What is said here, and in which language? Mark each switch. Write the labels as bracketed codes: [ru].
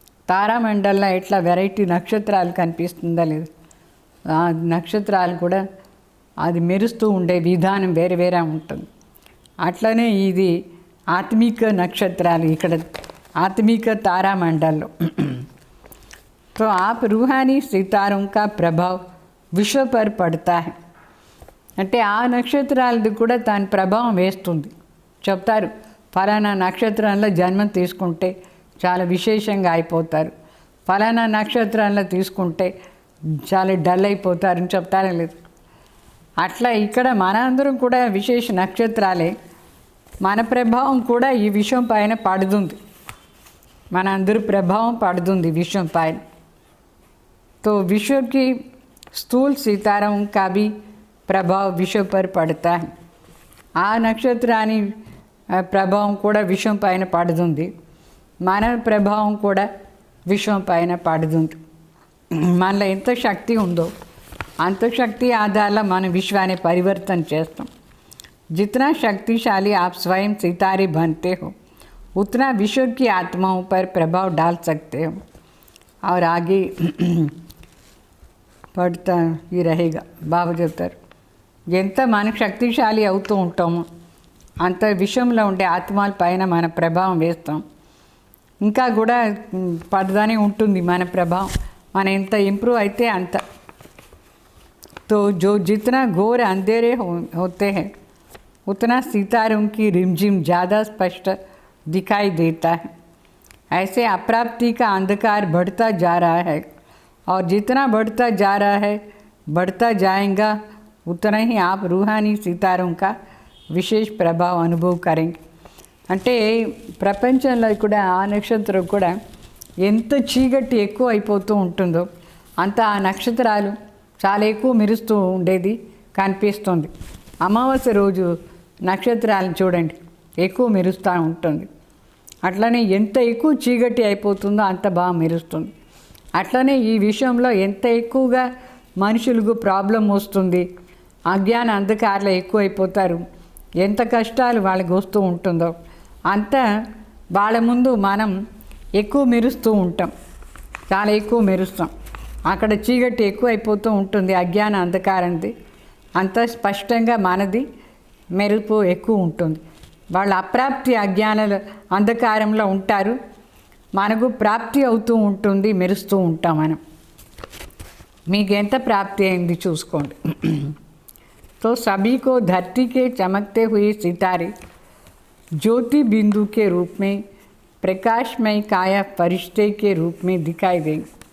[te] తారామండల్లో ఎట్లా వెరైటీ నక్షత్రాలు కనిపిస్తుందా లేదు, ఆ నక్షత్రాలు కూడా అది మెరుస్తూ ఉండే విధానం వేరే వేరే ఉంటుంది. అట్లనే ఇది ఆత్మిక నక్షత్రాలు ఇక్కడ ఆత్మిక తారామండల్లో. [hi] तो आप रूहानी सितारों का प्रभाव विश्व पर पड़ता है. [te] అంటే ఆ నక్షత్రాలది కూడా దాని ప్రభావం వేస్తుంది. చెప్తారు ఫలానా నక్షత్రంలో జన్మం తీసుకుంటే చాలా విశేషంగా అయిపోతారు, ఫలానా నక్షత్రంలో తీసుకుంటే చాలా డల్ అయిపోతారని చెప్తారా లేదు. అట్లా ఇక్కడ మనందరం కూడా విశేష నక్షత్రాలే, మన ప్రభావం కూడా ఈ విషయం పైన పడుతుంది. మన అందరి ప్రభావం పడుతుంది విశ్వం పైన. [hi] तो विश्व की स्थूल सितारों का भी प्रभाव विश्व पर पड़ता है. [te] ఆ నక్షత్రాన్ని ప్రభావం కూడా విశ్వం పైన పడుతుంది. మన ప్రభావం కూడా విశ్వం పైన పడుతుంది. మనలో ఎంత శక్తి ఉందో అంత శక్తి ఆధారంగా మనం విశ్వాన్ని పరివర్తన చేస్తాం. [hi] जितना शक्तिशाली आप स्वयं सितारे बनते हो उतना विश्व की आत्माओं पर प्रभाव डाल सकते हो. और आगे [te] పడుతా ఈ [hi] रहेगा [te] బాబా చెప్తారు, ఎంత మనం శక్తిశాలి అవుతూ ఉంటామో అంత విశ్వంలో ఉండే ఆత్మల పైన మన ప్రభావం వేస్తాం. ఇంకా కూడా పడదానే ఉంటుంది మన ప్రభావం. మనం ఎంత ఇంప్రూవ్ అయితే అంత. [hi] तो जो जितना घोर अंधेरे होते हैं उतना सितारों की रिमझिम ज़्यादा स्पष्ट दिखाई देता है. ऐसे अप्राप्ति का अंधकार बढ़ता जा रहा है और जितना बढ़ता जा रहा है बढ़ता जाएगा उतना ही आप रूहानी सितारों का विशेष प्रभाव अनुभव करेंगे. [te] అంటే ప్రపంచంలో కూడా ఆ నక్షత్రం కూడా ఎంత చీకటి ఎక్కువ అయిపోతూ ఉంటుందో అంత ఆ నక్షత్రాలు చాలా ఎక్కువ మెరుస్తూ ఉండేది కనిపిస్తుంది. అమావాస్య రోజు నక్షత్రాలను చూడండి, ఎక్కువ మెరుస్తూ ఉంటుంది. అట్లనే ఎంత ఎక్కువ చీకటి అయిపోతుందో అంత బాగా మెరుస్తుంది. అట్లనే ఈ విషయంలో ఎంత ఎక్కువగా మనుషులకు ప్రాబ్లం వస్తుంది, అజ్ఞాన అంధకారాలు ఎక్కువ అయిపోతారు, ఎంత కష్టాలు వాళ్ళకి వస్తూ ఉంటుందో అంత వాళ్ళ ముందు మనం ఎక్కువ మెరుస్తూ ఉంటాం, చాలా ఎక్కువ మెరుస్తాం. అక్కడ చీకటి ఎక్కువ అయిపోతూ ఉంటుంది, అజ్ఞాన అంధకారంది అంత స్పష్టంగా మనది మెరుపు ఎక్కువ ఉంటుంది. వాళ్ళ అప్రాప్తి అజ్ఞానాల అంధకారంలో ఉంటారు, మనకు ప్రాప్తి అవుతూ ఉంటుంది, మెరుస్తూ ఉంటాం మనం. మీకు ఎంత ప్రాప్తి అయింది చూసుకోండి. [hi] तो सभी को धरती के चमकते हुए सितारे ज्योति बिंदु के रूप में प्रकाशमय काया फरिश्ते के रूप में दिखाई देंगे.